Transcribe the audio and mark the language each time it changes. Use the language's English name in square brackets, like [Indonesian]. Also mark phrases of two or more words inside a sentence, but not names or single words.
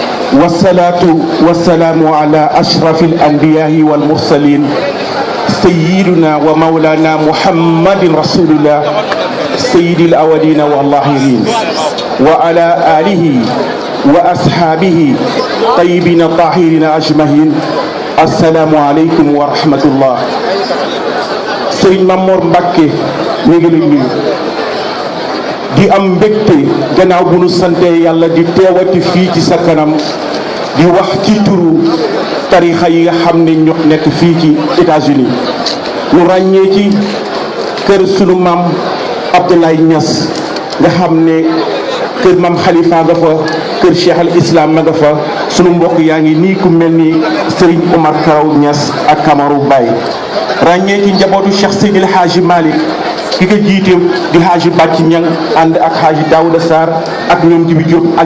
[Arabic] والصلاة والسلام على أشرف الأنبياء والمرسلين سيدنا ومولانا محمد رسول الله سيد الأولين والآخرين وعلى آله وأصحابه طيبين الطاهرين أجمعين السلام عليكم ورحمة الله. [Wolof] Sëriñ Mamor Mbacke ñu ngi lay nuyu di am mbégte gannaaw bu nu sante yàlla di teewati fii ci sa kanam di wax ci turu tarixa yi nga xam ne ñoo nekk fii ci États-Unis ñu ràññee ci kër sunu maam Abdoulaye Niass nga xam ne kër maam Khalifa nga fa kër Cheikh al Islam ma nga fa sunu mbokk yaa ngi nii ku mel ni Serigne Omar Karaw Niass ak Kamaru Baye ràññee ci njabootu Cheikh Seydil Hadji Malick ki ko jiite di Hadji Bàcc Ñang ànd ak Hadji Daouda Sarr ak ñoom Jibi Diop ak